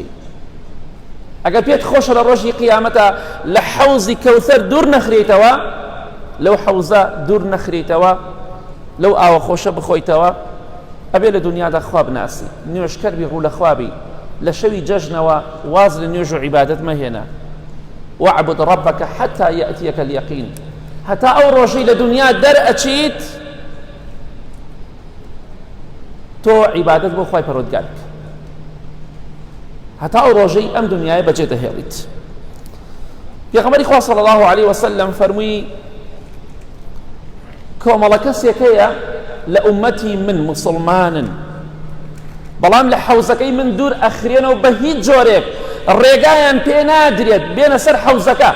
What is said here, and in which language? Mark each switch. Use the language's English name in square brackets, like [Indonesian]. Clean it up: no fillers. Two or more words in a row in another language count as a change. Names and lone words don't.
[Central Kurdish] ئەگەر پێت خۆشە لە ڕۆژی قیامەتە لە حەوزی کەوتەر دوور نەخرێتەوە، لەو حەوزە دوور نەخرێتەوە، لەو ئاوە خۆشە بخۆیتەوە، ئەبێ لە دنیادا خوا بناسی، نوێژکەر بی ڕوو لە خوابی، لە شەوی جەژنەوە واز لە نوێژ و عیبادەت مەهێنە. [Arabic] واعبد ربك حتى يأتيك اليقين. [Central Kurdish] هەتا ئەو ڕۆژەی لە دنیا دەرئەچیت تۆ عیبادەت بۆ خوای پەروەردگار بکە، هەتا ئەو ڕۆژەی ئەم دنیای بەجێ دەهێڵیت. پێغەمبەری خوا [Arabic] صلی الله علیه وسلم [Central Kurdish] فەرمووی کۆمەڵە کەسێک هەیە لە ئومەتی من موسڵمانن بەڵام لە حەوزەکەی من دوور ئەخرێنەوە بە هیچ جۆرێک ڕێگایان پێ نادرێت بێنە سەر حەوزەکە.